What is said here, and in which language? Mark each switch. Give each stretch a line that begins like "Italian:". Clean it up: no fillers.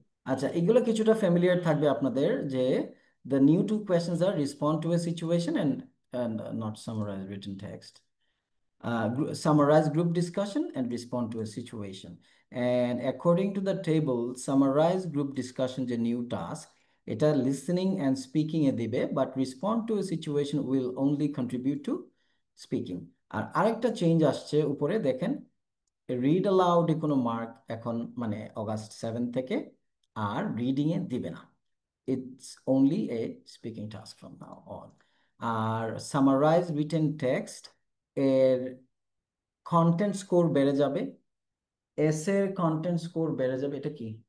Bangla: আচ্ছা, এগুলো কিছুটা ফ্যামিলিয়ার থাকবে আপনাদের, যে
English: The new two questions are respond to a situation and not summarize written text. Summarize group discussion and respond to a situation. And according to the table, summarize group discussion যে new task,
Bangla: এটা
English: listening and speaking
Bangla: এ দিবে,
English: but respond to a situation will only contribute to speaking.
Bangla: আর আরেকটা change আসছে উপরে দেখেন, read aloud কোনো mark এখন মানে অগাস্ট 7 থেকে আর রিডিং এ দিবে না।
English: It's only a speaking task from now on.
Bangla: আর summarise written text এর কন্টেন্ট স্কোর বেড়ে যাবে, এসের কন্টেন্ট স্কোর বেড়ে যাবে। এটা কি?